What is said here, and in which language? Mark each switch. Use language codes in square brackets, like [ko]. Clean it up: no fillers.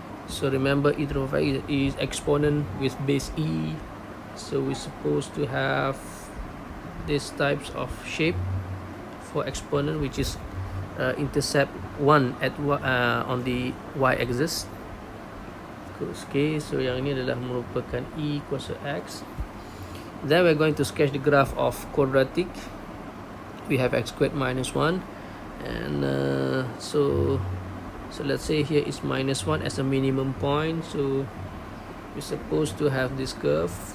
[en] So remember, e to the power of x is exponent with base e, so we're supposed to have these types of shape for exponent, which is intercept 1 at on the y-axis. [ms] Okay, so yang ini adalah merupakan e kuasa x. [en] Then we're going to sketch the graph of quadratic. We have x squared minus 1, and so let's say here is minus 1 as a minimum point, so we're supposed to have this curve.